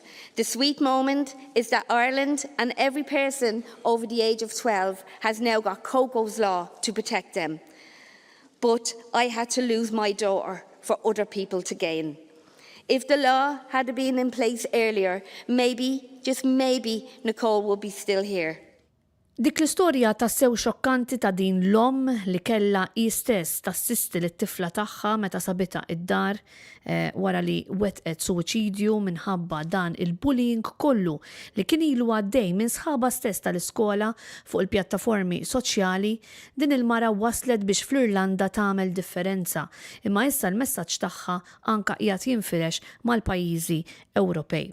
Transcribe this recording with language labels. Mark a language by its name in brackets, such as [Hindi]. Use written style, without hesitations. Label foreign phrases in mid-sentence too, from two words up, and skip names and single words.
[English] The sweet moment is that Ireland and every person over the age of 12 has now got Coco's Law to protect them. But I had to lose my daughter for other people to gain. If the law had been in place earlier, maybe, just maybe, Nicole would be still here. [Maltese] Dik l-istorja ta' sew xokkanti ta' din l-om li kella istess tassisti lit-tifla tagħha meta sabita id-dar wara li wetqet suwiċidju minħabba dan il-bullying kollu li kien ilu għaddej minn sħaba stess tal-iskola fuq il-pjattaformi soċjali, din il-mara waslet biex fl-Irlanda tagħmel differenza, imma issa l-messaġġ tagħha anke qiegħed jinfirex mal-pajjiżi Ewropej.